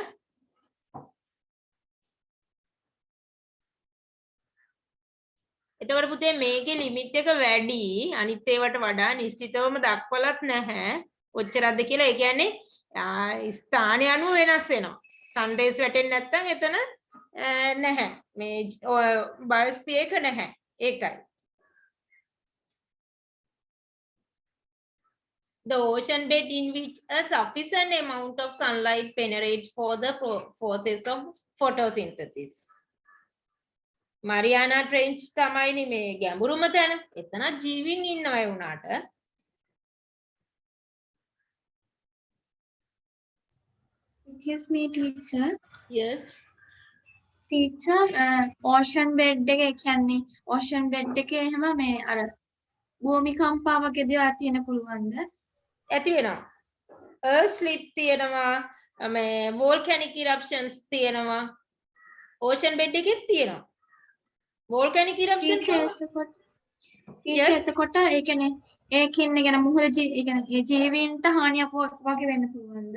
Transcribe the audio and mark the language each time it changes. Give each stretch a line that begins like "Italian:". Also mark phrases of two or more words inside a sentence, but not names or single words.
Sinhala: එතකොට පුතේ මේකේ ලිමිට් එක වැඩි අනිත් ඒවාට වඩා නිශ්චිතවම දක්වලත් නැහැ. කොච්චරද කියලා. ඒ කියන්නේ ස්ථානය අනුව වෙනස් වෙනවා. සන්රේස් වැටෙන්නේ නැත්නම් එතන නැහැ. මේ බයොස්ෆියර් එක නැහැ. ඒකයි.
English: The ocean bed in which a sufficient amount of sunlight penetrates for the process of photosynthesis.
Sinhala: Mariana Trench තමයි මේ ගැඹුරුම තැන. එතන ජීවීන් ඉන්නවා ඒ උනාට.
English: Excuse me, teacher. Yes.
Sinhala: Teacher,
English: ocean bed
Sinhala: එක කියන්නේ
English: ocean bed
Sinhala: එකේ එහෙම මේ අර භූමිකම්පා වගේ දේවල් තියෙන පුළුවන්ද? ඇති වෙනවා.
English: earth slip
Sinhala: තියෙනවා. මේ
English: volcanic eruptions
Sinhala: තියෙනවා.
English: ocean bed
Sinhala: එකෙත් තියෙනවා.
English: volcanic eruptions
Sinhala: එතකොට ඒ කියන්නේ ඒකින් ඒ කියන්නේ මුහුද ඒ කියන්නේ ජීවීන්ට හානියක් වගේ වෙන්න පුළුවන්ද?